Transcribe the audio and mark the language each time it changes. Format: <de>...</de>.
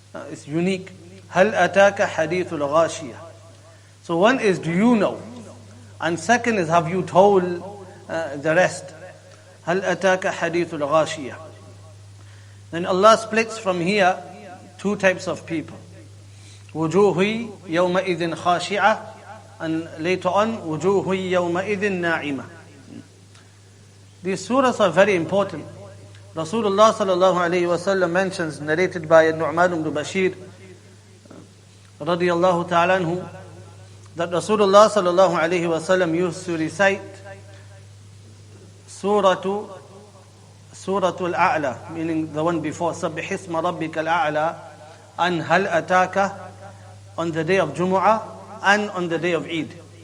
<en>It's unique.</en> <ar>هل أتاك حديث الغاشية.</ar> <en>So one is, do you know? And second is, have you told the rest?</en> <ar>هل أتاك حديث الغاشية.</ar> <en>Then Allah splits from here two types of people.</en> <ar>وجوه يومئذ خاشعة,</ar> <en>and later on</en> <ar>وجوه يومئذ ناعمة.</ar> <en>These surahs are very important. Rasulullah sallallahu alayhi wa sallam mentions, narrated by Nu'man ibn Bashir radiyallahu ta'ala anhu, that Rasulullah sallallahu alayhi wa sallam used to recite Suratul A'la, meaning the one before, Sabbih isma rabbika al-a'la, and Hal Ataka on the day of Jumu'ah and on the day of Eid.</en>